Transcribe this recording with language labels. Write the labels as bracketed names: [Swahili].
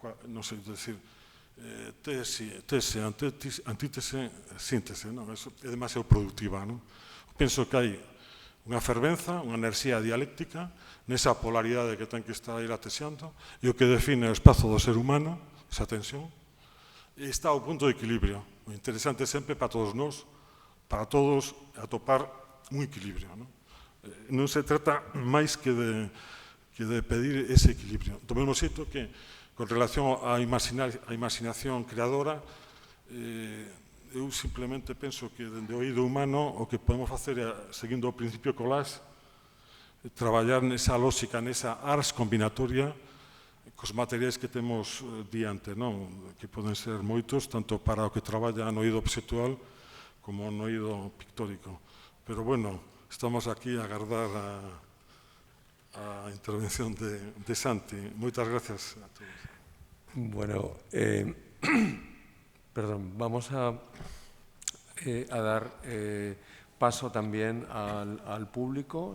[Galician] Non sei decir, tese, antítese, síntese, non? É demasiado productiva, non? Penso que hai unha fervenza, unha enerxía dialéctica, nesa polaridade que ten que estar aí latexando, e o que define o espazo do ser humano, esa tensión, está ao punto de equilibrio. O interesante sempre para todos nós, para todos, atopar un equilibrio. Non se trata máis que de pedir ese equilibrio. Do mesmo xeito que, con relación á imaginación creadora, eu simplemente penso que, dende o oído humano, o que podemos facer é, seguindo o principio Colás, traballar nesa lógica, nesa ars combinatoria, cos materiais que temos diante, non? Que poden ser moitos, tanto para o que traballa no oído obxectual como no oído pictórico. Pero, bueno, estamos aquí a agardar a intervención de Santi. Moitas gracias a todos. [Spanish] Bueno, perdón, vamos a dar paso también al público.